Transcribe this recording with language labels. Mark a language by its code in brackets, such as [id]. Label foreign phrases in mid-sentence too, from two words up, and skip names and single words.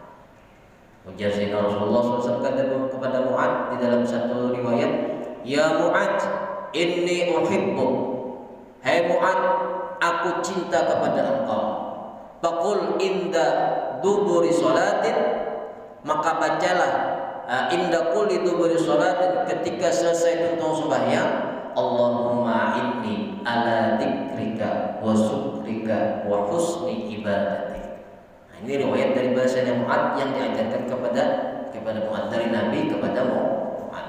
[id] Ujar Sayyidina Rasulullah SAW kepada Mu'ad di dalam satu riwayat, [ar] يا معاذ، إني أحبك. [id] Hai Mu'ad, aku cinta kepada engkau. [ar] فقل عند دبر صلاة, [id] maka bacalah [ar] عند كل دبر صلاة, [id] ketika selesai tuntung sembahyang, [ar] اللهم إني على ذكرك وشكرك وحسن عبادتك. [id] Nah, ini riwayat dari bahasanya Mu'ad yang diajarkan kepada Mu'ad, dari Nabi kepada Mu'ad.